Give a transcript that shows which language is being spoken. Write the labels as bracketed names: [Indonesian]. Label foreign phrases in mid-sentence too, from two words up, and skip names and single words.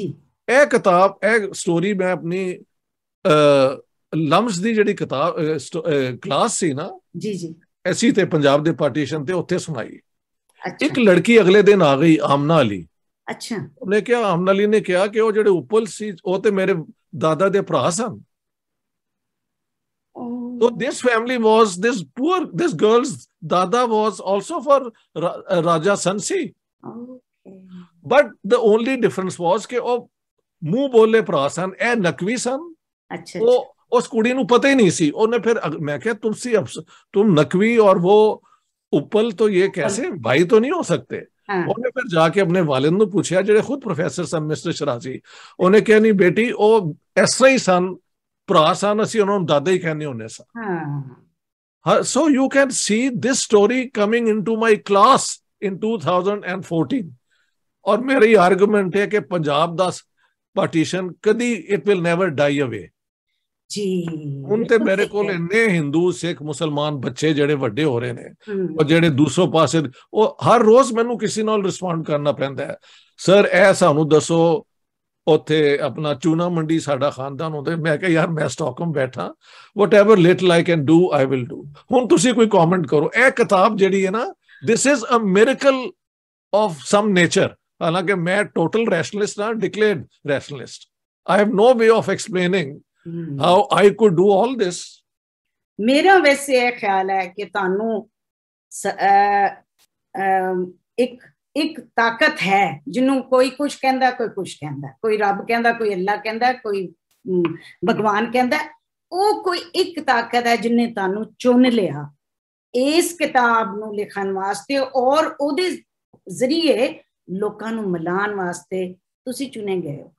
[Punjabi] ਇਹ ਕਿਤਾਬ, ਇਹ ਸਟੋਰੀ ਮੈਂ ਆਪਣੀ ਲਮਸ ਦੀ ਜਿਹੜੀ ਕਿਤਾਬ ਕਲਾਸ ਸੀ ਨਾ ਜੀ, ਐਸੀ ਤੇ ਪੰਜਾਬ ਦੇ ਪਾਰਟੀਸ਼ਨ ਤੇ ਉੱਥੇ ਸੁਣਾਈ। ਇੱਕ ਲੜਕੀ ਅਗਲੇ ਦਿਨ ਆ ਗਈ, ਆਮਨਾ ਅਲੀ। ਅੱਛਾ, ਉਹਨੇ ਕਿਹਾ, ਆਮਨਾ ਅਲੀ ਨੇ ਕਿਹਾ ਕਿ ਉਹ ਜਿਹੜੇ ਉੱਪਲ ਸੀ ਉਹ ਤੇ ਮੇਰੇ ਦਾਦਾ ਦੇ ਭਰਾ ਸਨ। [English] So this family was, this girl's dada was also for Raja Sansi. But the only difference was [Punjabi] ਕਿ ਉਹ ਮੂੰਹ ਬੋਲੇ ਭਰਾ ਸਨ, ਇਹ ਨਕਵੀ ਸਨ। ਉਹ ਉਸ ਕੁੜੀ ਨੂੰ ਪਤਾ ਹੀ ਨਹੀਂ ਸੀ। ਉਹਨੇ ਫਿਰ ਮੈਂ ਕਿਹਾ [Hindi] तुम नकवी और वो uppal तो ये कैसे भाई तो नहीं हो सकते। [Punjabi] ਉਹਨੇ ਫਿਰ ਜਾ ਕੇ ਆਪਣੇ ਵਾਲਿਦ ਨੂੰ ਪੁੱਛਿਆ ਜਿਹੜੇ ਖੁਦ ਪ੍ਰੋਫੈਸਰ ਸਨ, ਮਿਸਟਰ ਸ਼ਰਾਜ਼ੀ। ਉਹਨੇ ਕਿਹਾ ਨਹੀਂ ਬੇਟੀ, ਉਹ ਇਸ ਤਰ੍ਹਾਂ ਹੀ ਸਨ, ਭਰਾ ਸਨ, ਅਸੀਂ ਉਹਨਾਂ ਨੂੰ ਦਾਦਾ ਹੀ ਕਹਿੰਦੇ ਹੁੰਦੇ ਸਾਂ। [English] So you can see this story coming into my class in 2014 [Punjabi] ਔਰ ਮੇਰੀ ਆਰਗੂਮੈਂਟ ਹੈ ਕਿ ਪੰਜਾਬ ਦਾ ਪਾਰਟੀਸ਼ਨ ਕਦੀ [English] it will never die away ਜੀ। [Punjabi] ਹੁਣ ਤੇ ਮੇਰੇ ਕੋਲ ਇੰਨੇ ਹਿੰਦੂ, ਸਿੱਖ, ਮੁਸਲਮਾਨ ਬੱਚੇ ਜਿਹੜੇ ਵੱਡੇ ਹੋ ਰਹੇ ਨੇ ਔਰ ਜਿਹੜੇ ਦੂਸਰੇ ਪਾਸੇ, ਉਹ ਹਰ ਰੋਜ਼ ਮੈਨੂੰ ਕਿਸੇ ਨਾਲ ਰਿਸਪੌਂਡ ਕਰਨਾ ਪੈਂਦਾ ਹੈ। ਸਰ ਇਹ ਸਾਨੂੰ ਦੱਸੋ, ਉੱਥੇ ਆਪਣਾ ਚੂਨਾ ਮੰਡੀ ਸਾਡਾ ਖਾਨਦਾਨ ਹੁੰਦਾ। ਮੈਂ ਕਿਹਾ ਯਾਰ ਮੈਂ ਸਟਾਕਹੋਮ ਬੈਠਾ, [English] whatever little I can do I will do। [Punjabi] ਹੁਣ ਤੁਸੀਂ ਕੋਈ ਕਮੈਂਟ ਕਰੋ। ਇਹ ਕਿਤਾਬ ਜਿਹੜੀ ਹੈ ਨਾ, [English] this is a miracle of some nature। [Punjabi] ਹਾਲਾਂਕਿ ਮੈਂ [English] total rationalist [Punjabi] ਹਾਂ, [English] declared rationalist. I have no way of explaining how I could do all this। [Punjabi] ਮੇਰਾ ਵੈਸੇ ਇਹ ਖਿਆਲ ਹੈ ਕਿ ਤੁਹਾਨੂੰ ਇੱਕ ਤਾਕਤ ਹੈ ਜਿਹਨੂੰ ਕੋਈ ਕੁਝ ਕਹਿੰਦਾ, ਕੋਈ ਕੁਝ ਕਹਿੰਦਾ, ਕੋਈ ਰੱਬ ਕਹਿੰਦਾ, ਕੋਈ ਅੱਲਾ ਕਹਿੰਦਾ, ਕੋਈ ਭਗਵਾਨ ਕਹਿੰਦਾ। ਉਹ ਕੋਈ ਇੱਕ ਤਾਕਤ ਹੈ ਜਿਹਨੇ ਤੁਹਾਨੂੰ ਚੁਣ ਲਿਆ ਇਸ ਕਿਤਾਬ ਨੂੰ ਲਿਖਣ ਵਾਸਤੇ ਔਰ ਉਹਦੇ ਜ਼ਰੀਏ ਲੋਕਾਂ ਨੂੰ ਮਿਲਾਉਣ ਵਾਸਤੇ ਤੁਸੀਂ ਚੁਣੇ ਗਏ ਹੋ।